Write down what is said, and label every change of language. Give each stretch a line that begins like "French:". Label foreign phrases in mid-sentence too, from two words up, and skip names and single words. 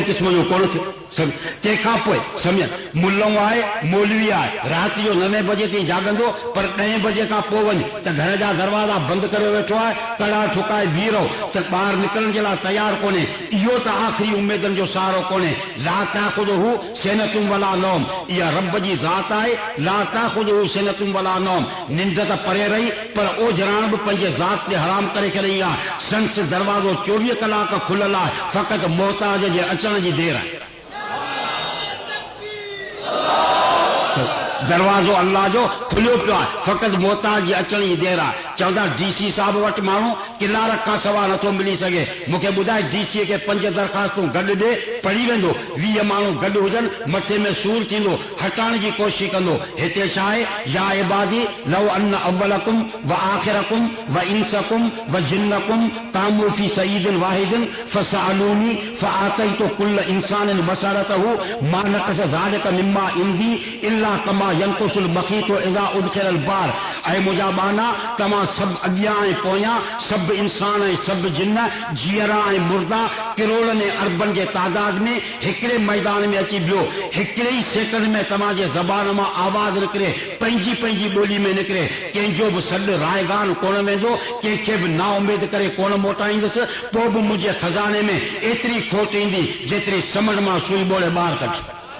Sindhi: क़िस्म जो कोन थियो सम्झ तंहिंखां पोइ सम्झ मुल्लो आहे मौलवी आहे राति जो 9 बजे ताईं जागंदो पर 10 बजे खां पोइ वञ त घर जा दरवाज़ा बंदि करे वेठो आहे कड़ा ठुकाए बीह रहो त ॿाहिरि निकिरण जे लाइ तयारु कोन्हे इहो त आख़िरी उमेदनि जो सहारो कोन्हे
Arabic: لا تأخذه سنة ولا نوم
Sindhi: इहा रब जी ज़ात आहे
Arabic: لا تأخذه سنة ولا نوم
Sindhi: निंड त परे रही पर ओझराण बि पंहिंजे ज़ात ते हराम करे छॾी आहे संस दरवाज़ो 24 कलाक खुलियल आहे फ़क़ति मोहताज जे अचण जी देर आहे दरवाज़ो अल्लाह जो खुलियो पियो आहे फ़क़ति मोहताज जे अचण जी देर आहे चवंदा DC साहब वटि माण्हू किलारक खां सवा नथो मिली सघे मूंखे ॿुधाए DC खे 5 दरख़्वास्तूं गॾु ॾे पढ़ी वेंदो 20 माण्हू गॾु हुजनि मथे में सूर थींदो हटाइण जी कोशिशि कंदो हिते छा आहे
Arabic: يا عبادي لو أن أولكم وآخركم وإنسكم وجنكم قاموا في صعيد واحد فسألوني فأعطيت كل إنسان مسألته ما نقص ذلك مما عندي إلا كما ينقص المخيط إذا أدخل البحر
Sindhi: ऐं मुंहिंजा बाना तव्हां सभु अॻियां ऐं पोयां सभु इंसान ऐं सभु जिन्न जीअरा ऐं मुर्दा किरोड़नि ऐं अरबनि जे तादाद में हिकिड़े मैदान में अची बियो हिकिड़े ई सेकंड में तव्हांजे ज़बान मां आवाज़ निकिरे पंहिंजी पंहिंजी ॿोली में निकिरे कंहिंजो बि सॾु रायगान कोन वेंदो कंहिंखे बि ना उमेद करे कोन मोटाईंदुसि पोइ बि मुंहिंजे खज़ाने में एतिरी खोट ईंदी जेतिरी समझ मां सुई ॿोड़े ॿाहिरि कढी